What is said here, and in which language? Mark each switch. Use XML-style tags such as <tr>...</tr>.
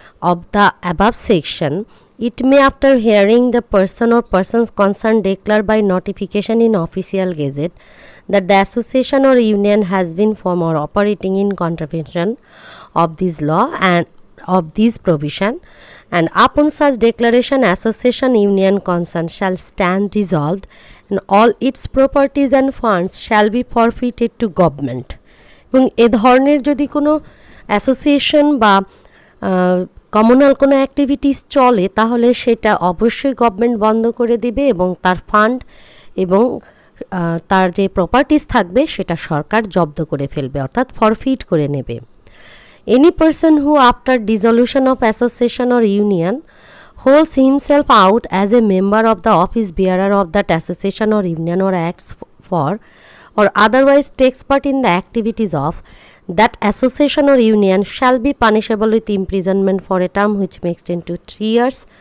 <en>of the above section, it may, after hearing the person or persons concerned, declare by notification in official gazette that the association or union has been formed or operating in contravention of this law and of this provision, and upon such declaration association union concerned shall stand dissolved, and all its properties and funds shall be forfeited to government.</en> <bn>এবং এ ধরনের যদি কোনো association বা communal কোনো activities চলে, তাহলে সেটা অবশ্যই গভর্নমেন্ট বন্ধ করে দিবে, এবং তার ফান্ড এবং তার যে প্রপার্টিস থাকবে সেটা সরকার জব্দ করে ফেলবে, অর্থাৎ ফরফিট করে নেবে।</bn> <en>Any person who after dissolution of association or union holds himself out as a member of the office bearer of that association or union or acts for or otherwise takes part in the activities of that association or union shall be punishable with imprisonment for a term which may extend to 3 years,</en>